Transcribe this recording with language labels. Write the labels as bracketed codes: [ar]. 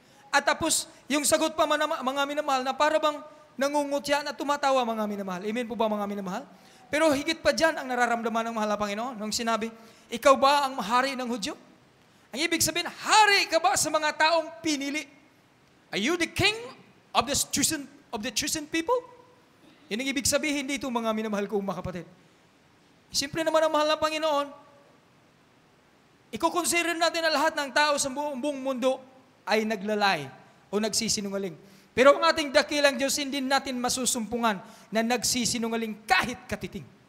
[tl] At tapos, yung sagot pa mga minamahal na para bang nangungutya na tumatawa mga minamahal. Amen po ba mga minamahal? Pero higit pa dyan ang nararamdaman ng mahal na Panginoon nung sinabi, ikaw ba ang hari ng Hudyo? Ang ibig sabihin, hari ka ba sa mga taong pinili? [en] Are you the king of the chosen people? [tl] Yun ang ibig sabihin dito mga minamahal kong mga kapatid. Siyempre naman ang mahal na Panginoon, iko-consider natin na lahat ng tao sa buong mundo ay naglalay o nagsisinungaling. Pero ang ating dakilang Diyos, hindi natin masusumpungan na nagsisinungaling kahit katiting.